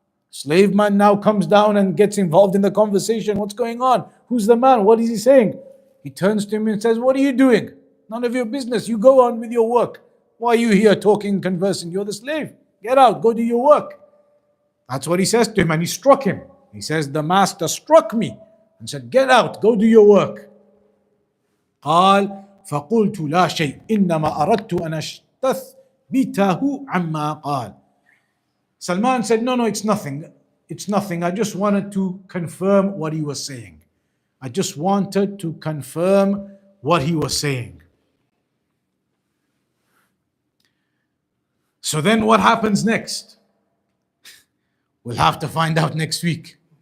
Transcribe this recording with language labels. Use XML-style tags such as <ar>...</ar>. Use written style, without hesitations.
<en>Slave man now comes down and gets involved in the conversation. What's going on? Who's the man? What is he saying? He turns to him and says, what are you doing? None of your business. You go on with your work. Why are you here talking, conversing? You're the slave. Get out. Go do your work. That's what he says to him, and he struck him. He says, the master struck me and said, get out. Go do your work.</en> <ar>قال فقلت لا شيء إنما أردت أن أستثبته عما قال.</ar> <en>Salman said, no, it's nothing. It's nothing. I just wanted to confirm what he was saying. I just wanted to confirm what he was saying. So then what happens next? We'll have to find out next week.</en>